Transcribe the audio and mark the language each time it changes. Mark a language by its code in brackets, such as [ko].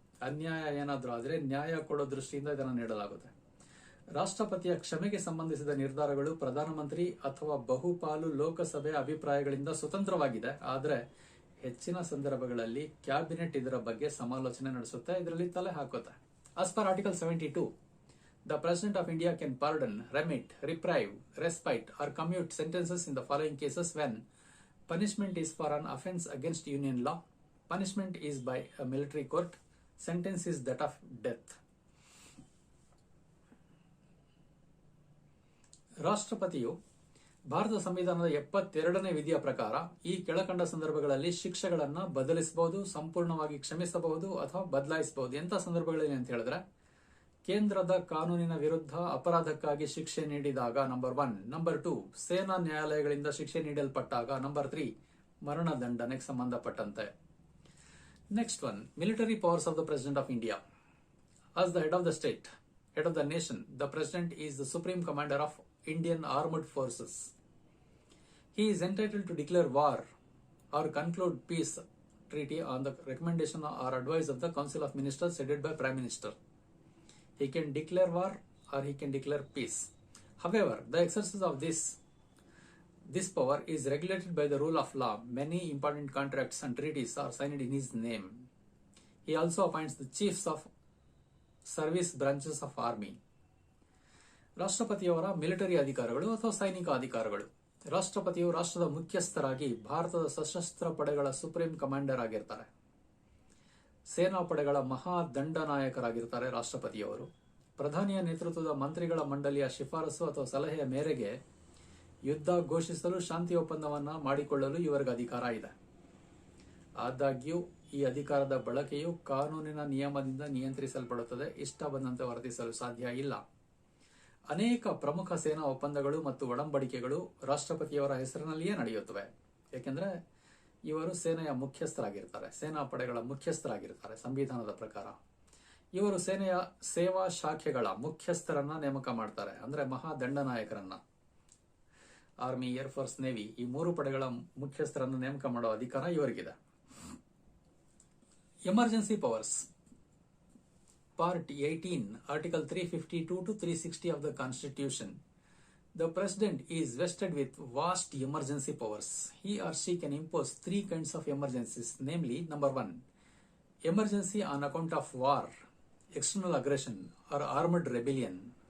[kn] ಅನ್ಯಾಯ ಏನಾದ್ರೂ ಆದ್ರೆ ನ್ಯಾಯ ಕೊಡೋ ದೃಷ್ಟಿಯಿಂದ ಇದನ್ನು ನೀಡಲಾಗುತ್ತೆ. ರಾಷ್ಟ್ರಪತಿಯ ಕ್ಷಮೆಗೆ ಸಂಬಂಧಿಸಿದ ನಿರ್ಧಾರಗಳು ಪ್ರಧಾನಮಂತ್ರಿ ಅಥವಾ ಬಹುಪಾಲು ಲೋಕಸಭೆಯ ಅಭಿಪ್ರಾಯಗಳಿಂದ ಸ್ವತಂತ್ರವಾಗಿದೆ. ಆದ್ರೆ ಹೆಚ್ಚಿನ ಸಂದರ್ಭಗಳಲ್ಲಿ ಕ್ಯಾಬಿನೆಟ್ ಇದರ ಬಗ್ಗೆ ಸಮಾಲೋಚನೆ ನಡೆಸುತ್ತೆ, ಇದರಲ್ಲಿ ತಲೆ ಹಾಕುತ್ತೆ. [en] As per article 72, the President of India can pardon, remit, reprieve, respite or commute sentences in the following cases when punishment is for an offence against union law, punishment is by a military court, sentence is that of death. [kn] ರಾಷ್ಟ್ರಪತಿಯು Bharat ಸಂವಿಧಾನದ 72ನೇ ವಿಧಿಯ ಪ್ರಕಾರ ಈ ಕೆಳಕಂಡ ಸಂದರ್ಭಗಳಲ್ಲಿ ಶಿಕ್ಷೆಗಳನ್ನ ಬದಲಿಸಬಹುದು, ಸಂಪೂರ್ಣವಾಗಿ ಕ್ಷಮಿಸಬಹುದು ಅಥವಾ ಬದಲಾಯಿಸಬಹುದು. ಎಂಥ ಸಂದರ್ಭಗಳಲ್ಲಿ ಅಂತ ಹೇಳಿದ್ರೆ, ಕೇಂದ್ರದ ಕಾನೂನಿನ ವಿರುದ್ಧ ಅಪರಾಧಕ್ಕಾಗಿ ಶಿಕ್ಷೆ ನೀಡಿದಾಗ ನಂಬರ್ 1, ನಂಬರ್ 2 ಸೇನಾ ನ್ಯಾಯಾಲಯಗಳಿಂದ ಶಿಕ್ಷೆ ನೀಡಲ್ಪಟ್ಟಾಗ, ನಂಬರ್ 3 ಮರಣದಂಡನೆಗೆ ಸಂಬಂಧಪಟ್ಟಂತೆ. [en] Next one, military powers of the president of India. As the head of the state, head of the nation, the president is the supreme commander of Indian armed forces. He is entitled to declare war or conclude peace treaty on the recommendation or advice of the Council of Ministers headed by Prime Minister. He can declare war or he can declare peace. However, the exercise of this power is regulated by the rule of law. Many important contracts and treaties are signed in his name. He also appoints the chiefs of service branches of army. [kn] ರಾಷ್ಟ್ರಪತಿಯವರ military ಅಧಿಕಾರಗಳು ಅಥವಾ ಸೈನಿಕ ಅಧಿಕಾರಗಳು. ರಾಷ್ಟ್ರಪತಿಯು ರಾಷ್ಟ್ರದ ಮುಖ್ಯಸ್ಥರಾಗಿ ಭಾರತದ ಸಶಸ್ತ್ರ ಪಡೆಗಳ supreme commander ಆಗಿರ್ತಾರೆ. ಸೇನಾ ಪಡೆಗಳ ಮಹಾ ದಂಡನಾಯಕರಾಗಿರ್ತಾರೆ ರಾಷ್ಟ್ರಪತಿಯವರು. ಪ್ರಧಾನಿಯ ನೇತೃತ್ವದ ಮಂತ್ರಿಗಳ ಮಂಡಳಿಯ ಶಿಫಾರಸು ಅಥವಾ ಸಲಹೆಯ ಮೇರೆಗೆ ಯುದ್ಧ ಘೋಷಿಸಲು, ಶಾಂತಿ ಒಪ್ಪಂದವನ್ನ ಮಾಡಿಕೊಳ್ಳಲು ಇವರಿಗೆ ಅಧಿಕಾರ ಇದೆ. ಆದಾಗ್ಯೂ ಈ ಅಧಿಕಾರದ ಬಳಕೆಯು ಕಾನೂನಿನ ನಿಯಮದಿಂದ ನಿಯಂತ್ರಿಸಲ್ಪಡುತ್ತದೆ. ಇಷ್ಟ ಬಂದಂತೆ ವರ್ತಿಸಲು ಸಾಧ್ಯ ಇಲ್ಲ. ಅನೇಕ ಪ್ರಮುಖ ಸೇನಾ ಒಪ್ಪಂದಗಳು ಮತ್ತು ಒಡಂಬಡಿಕೆಗಳು ರಾಷ್ಟ್ರಪತಿಯವರ ಹೆಸರಿನಲ್ಲಿಯೇ ನಡೆಯುತ್ತವೆ. ಏಕೆಂದರೆ ಇವರು ಸೇನೆಯ ಮುಖ್ಯಸ್ಥರಾಗಿರ್ತಾರೆ, ಸೇನಾ ಪಡೆಗಳ ಮುಖ್ಯಸ್ಥರಾಗಿರ್ತಾರೆ ಸಂವಿಧಾನದ ಪ್ರಕಾರ. ಇವರು ಸೇನೆಯ ಸೇವಾ ಶಾಖೆಗಳ ಮುಖ್ಯಸ್ಥರನ್ನ ನೇಮಕ ಮಾಡ್ತಾರೆ, ಅಂದ್ರೆ ಮಹಾ ದಂಡನಾಯಕರನ್ನ. ಆರ್ಮಿ, ಏರ್ ಫೋರ್ಸ್, ನೇವಿ ಈ 3 ಪಡೆಗಳ ಮುಖ್ಯಸ್ಥರನ್ನು ನೇಮಕ ಮಾಡೋ ಅಧಿಕಾರ ಇವರಿಗಿದೆ. [en] Emergency powers. Part 18, Article 352 to 360 of the Constitution. The President is vested with vast emergency powers. He or she can impose 3 kinds of emergencies, namely, number 1, emergency on account of war, external aggression, or armed rebellion.